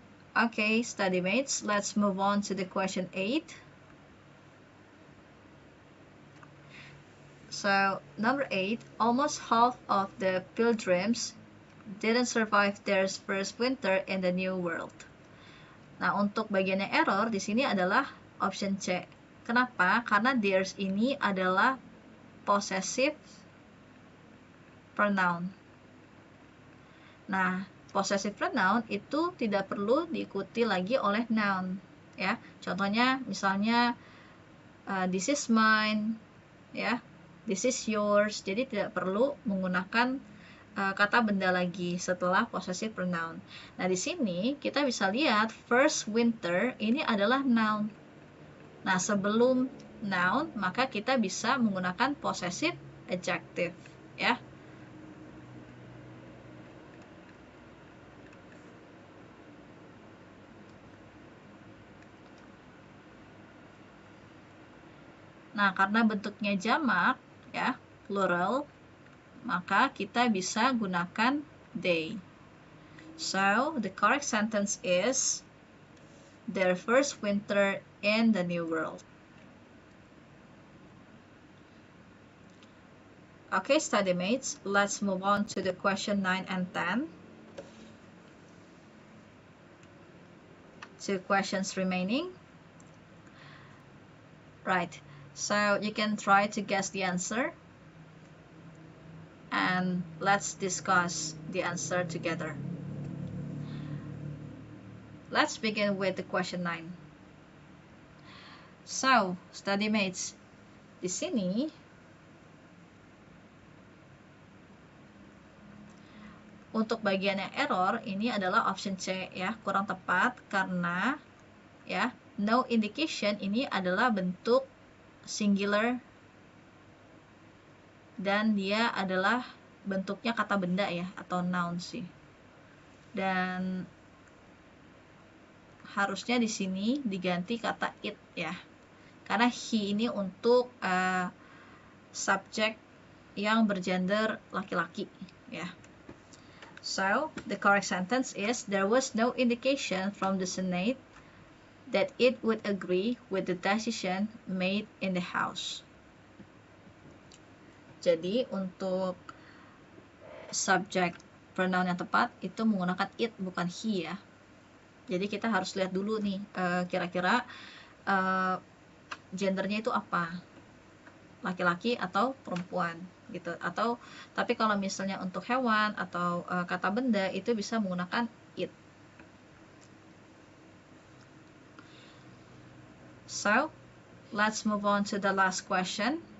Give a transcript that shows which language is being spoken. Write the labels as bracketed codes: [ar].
[en] Okay, study mates, let's move on to the question 8. So, number 8, almost half of the pilgrims didn't survive their first winter in the New World. [id] Nah, untuk bagian yang error di sini adalah option C. Kenapa? Karena theirs ini adalah possessive pronoun. Nah, possessive pronoun itu tidak perlu diikuti lagi oleh noun, ya. Contohnya misalnya [en] this is mine, ya. This is yours. [id] Jadi tidak perlu menggunakan kata benda lagi setelah possessive pronoun. Nah, di sini kita bisa lihat first winter ini adalah noun. Nah, sebelum noun maka kita bisa menggunakan possessive adjective, ya. Nah, karena bentuknya jamak, ya, plural, maka kita bisa gunakan they. [en] So, the correct sentence is their first winter in the New World. Okay, study mates, let's move on to the question 9 and 10. 2 questions remaining. Right, so you can try to guess the answer. And let's discuss the answer together. Let's begin with the question 9. [id] So, study mates, di sini untuk bagian yang error ini adalah option C, ya, kurang tepat karena ya no indication ini adalah bentuk singular dan dia adalah bentuknya kata benda, ya, atau noun sih. Dan harusnya di sini diganti kata it, ya. Karena he ini untuk subjek yang bergender laki-laki, ya. [en] So, the correct sentence is there was no indication from the Senate that it would agree with the decision made in the House. [id] Jadi, untuk subjek pronoun yang tepat itu menggunakan it, bukan he, ya. Jadi, kita harus lihat dulu nih, kira-kira gendernya itu apa? Laki-laki atau perempuan, gitu. Atau, tapi kalau misalnya untuk hewan atau kata benda, itu bisa menggunakan it. [en] So, let's move on to the last question.